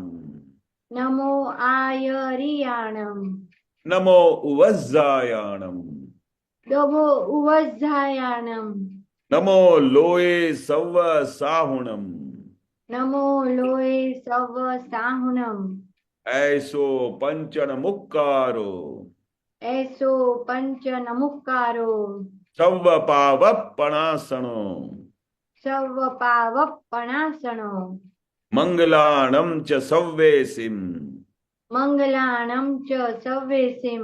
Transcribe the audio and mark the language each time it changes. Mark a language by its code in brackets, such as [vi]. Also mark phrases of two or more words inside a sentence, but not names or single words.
[pra] નમો આયરિયાણમ, નમો ઉવઝ્ઝાયાણમ, નમો ઉવઝ્ઝાયાણમ, નમો લોએ સવ્વ સાહુણમ, નમો લોય સવ સાહુણમ, ऐसो पंचन मुक्कारो, એસો પંચ નમુકારો, સવ્વ પાવપણાસણો, સર્વ પાવપણાસણો, મંગલાણમ ચ સવ્વેસિમ, મંગલાણમ ચ સવ્વેસિમ,